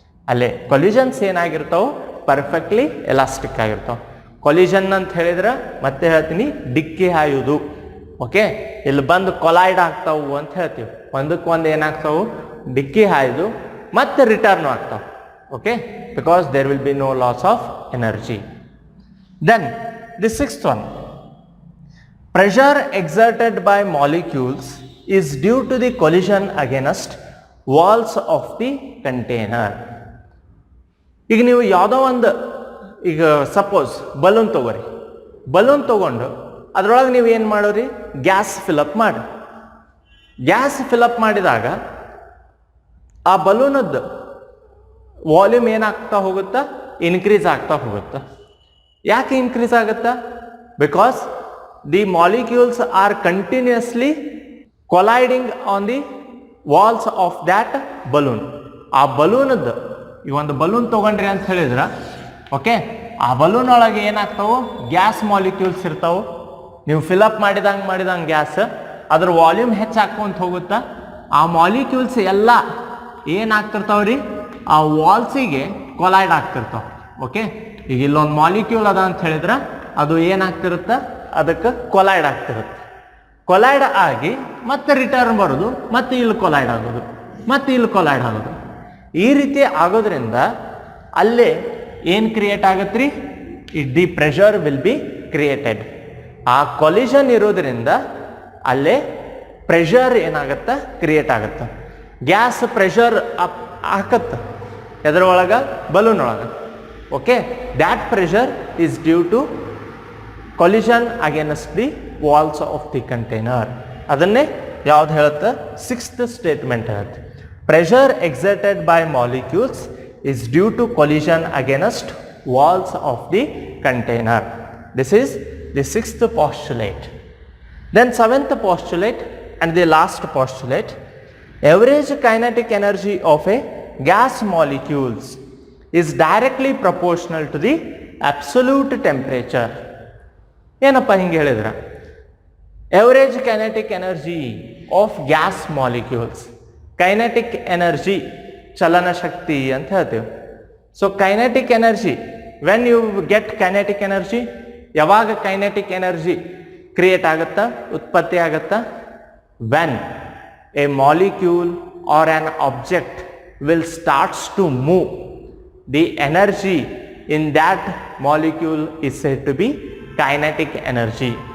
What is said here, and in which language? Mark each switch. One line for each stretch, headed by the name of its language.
Kannada: ಅಲ್ಲೇ collisions ಏನಾಗಿರ್ತಾವೆ, perfectly elastic ಆಗಿರ್ತಾವೆ. Collision ಅಂತ ಹೇಳಿದ್ರೆ ಮತ್ತೆ ಹೇಳ್ತೀನಿ, ಡಿಕ್ಕಿ ಹಾಯುವುದು. ಓಕೆ, ಇಲ್ಲಿ ಬಂದು ಕೊಲೈಡ್ ಆಗ್ತಾವು ಅಂತ ಹೇಳ್ತೀವಿ. ಒಂದಕ್ಕೊಂದು ಏನಾಗ್ತಾವು, ಡಿಕ್ಕಿ ಹಾಯ್ದು ಮತ್ತೆ ರಿಟರ್ನ್ ಆಗ್ತಾವೆ.
English: Okay, because there will be no loss of energy. Then the sixth one, pressure exerted by molecules is due to the collision against walls of the container.
Kannada: ಈಗ ನೀವು ಯಾವುದೋ ಒಂದು, ಈಗ ಸಪೋಸ್ ಬಲೂನ್ ತಗೋರಿ, ಬಲೂನ್ ತಗೊಂಡು ಅದರೊಳಗೆ ನೀವು ಏನು ಮಾಡೋರಿ, ಗ್ಯಾಸ್ ಫಿಲಪ್ ಮಾಡಿ. ಗ್ಯಾಸ್ ಫಿಲಪ್ ಮಾಡಿದಾಗ ಆ ಬಲೂನದ್ದು ವಾಲ್ಯೂಮ್ ಏನಾಗ್ತಾ ಹೋಗುತ್ತಾ, ಇನ್ಕ್ರೀಸ್ ಆಗ್ತಾ ಹೋಗುತ್ತಾ. ಯಾಕೆ ಇನ್ಕ್ರೀಸ್ ಆಗುತ್ತಾ?
English: Because the molecules are continuously colliding on the walls of that balloon.
Kannada: ಆ ಬಲೂನದ್ದು, ಈ ಒಂದು ಬಲೂನ್ ತೊಗೊಂಡ್ರಿ ಅಂತ ಹೇಳಿದ್ರೆ, ಓಕೆ, ಆ ಬಲೂನ್ ಒಳಗೆ ಏನಾಗ್ತಾವೆ, ಗ್ಯಾಸ್ ಮಾಲಿಕ್ಯೂಲ್ಸ್ ಇರ್ತಾವೆ. ನೀವು ಫಿಲಪ್ ಮಾಡಿದಂಗೆ ಗ್ಯಾಸ್ ಅದ್ರ ವಾಲ್ಯೂಮ್ ಹೆಚ್ಚಾಗ್ಕೊಂತ ಹೋಗುತ್ತಾ. ಆ ಮಾಲಿಕ್ಯೂಲ್ಸ್ ಎಲ್ಲ ಏನಾಗ್ತಿರ್ತಾವ್ರಿ, ಆ ವಾಲ್ಸಿಗೆ ಕೊಲೈಡ್ ಆಗ್ತಿರ್ತಾವೆ. ಓಕೆ, ಈಗ ಇಲ್ಲೊಂದು ಮಾಲಿಕ್ಯೂಲ್ ಅದ ಅಂತ ಹೇಳಿದ್ರೆ ಅದು ಏನಾಗ್ತಿರುತ್ತೆ, ಅದಕ್ಕೆ ಕೊಲೈಡ್ ಆಗ್ತಿರುತ್ತೆ. ಕೊಲೈಡ್ ಆಗಿ ಮತ್ತೆ ರಿಟರ್ನ್ ಬರೋದು, ಮತ್ತೆ ಇಲ್ಲಿ ಕೊಲೈಡ್ ಆಗೋದು, ಮತ್ತೆ ಇಲ್ಲಿ ಕೊಲೈಡ್ ಆಗೋದು. ಈ ರೀತಿ ಆಗೋದ್ರಿಂದ ಅಲ್ಲೇ ಏನು ಕ್ರಿಯೇಟ್ ಆಗತ್ತೆ ರೀ,
English: The pressure will be created.
Kannada: ಆ ಕೊಲಿಷನ್ ಇರೋದ್ರಿಂದ ಅಲ್ಲೇ ಪ್ರೆಷರ್ ಏನಾಗತ್ತೆ ಕ್ರಿಯೇಟ್ ಆಗುತ್ತೆ. ಗ್ಯಾಸ್ ಪ್ರೆಷರ್ ಅಪ್ ಹಾಕತ್ತೆ ಎದರೊಳಗೆ ಬಲೂನ್ ಒಳಗೆ.
English: Okay, that pressure is due to collision against the walls of the container.
Kannada: ಅದನ್ನೇ ಯಾವ್ದು ಹೇಳುತ್ತೆ? ಸಿಕ್ಸ್ತ್ ಸ್ಟೇಟ್ಮೆಂಟ್ ಹೇಳುತ್ತೆ.
English: Pressure exerted by molecules is due to collision against walls of the container. This is the sixth postulate. Then seventh postulate and the last postulate, average kinetic energy of a gas molecules is directly proportional to the absolute temperature.
Kannada: ಏನಪ್ಪ ಹಿಂಗೆ ಹೇಳಿದ್ರ?
English: average kinetic energy of gas molecules, kinetic energy
Kannada: ಚಲನ ಶಕ್ತಿ ಅಂತ ಹೇಳ್ತೀವಿ.
English: so kinetic energy, when you get kinetic energy,
Kannada: ಯಾವಾಗ kinetic energy create ಆಗುತ್ತಾ, ಉತ್ಪತ್ತಿ ಆಗುತ್ತಾ?
English: When a molecule or an object will starts to move, the energy in that molecule is said to be kinetic energy.